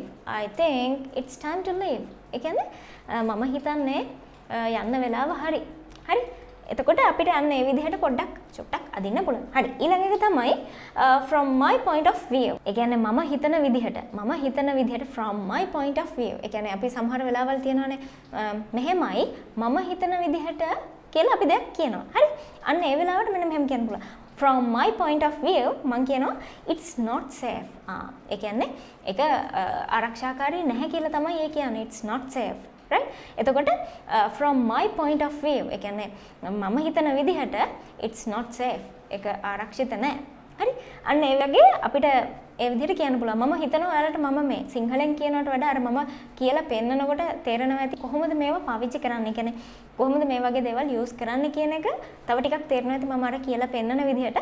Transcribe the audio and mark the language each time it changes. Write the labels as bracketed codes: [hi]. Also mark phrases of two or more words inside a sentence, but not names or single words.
[en] I think it's time to leave. [si] ඒ කියන්නේ මම හිතන්නේ යන්න වෙලාව හරි. හරි? එතකොට අපිට අන්න ඒ විදිහට පොඩ්ඩක් චුට්ටක් අදින්න පුළුවන්. හරි. ඊළඟ එක තමයි [en] from my point of view. [si] ඒ කියන්නේ මම හිතන විදිහට [en] from my point of view. [si] ඒ කියන්නේ අපි සමහර වෙලාවල් තියනවානේ මෙහෙමයි මම හිතන විදිහට කියලා අපි දෙයක් කියනවා. හරි? අන්න ඒ වෙලාවට මෙන්න මෙහෙම කියන්න පුළුවන්. [en] From my point of view [si] මම කියනවා [en] it's not safe. [si] ඒ කියන්නේ ඒක ආරක්ෂාකාරී නැහැ කියලා තමයි ඒ කියන්නේ. [en] It's not safe. right? එතකොට from my point of view [si] ඒ කියන්නේ මම හිතන විදිහට [en] it's not safe. [si] ඒක ආරක්ෂිත නැහැ. හරි? අන්න ඒ වගේ අපිට ඒ විදිහට කියන්න පුළුවන්. මම හිතනවා ඔයාලට මම මේ සිංහලෙන් කියනවට වඩා අර මම කියලා පෙන්නනකොට තේරෙනවා ඇති කොහොමද මේවා පාවිච්චි කරන්නේ. කියන්නේ කොහොමද මේ වගේ දේවල් යූස් කරන්නේ කියන එක තව ටිකක් තේරෙනවා ඇති මම අර කියලා පෙන්නන විදිහට.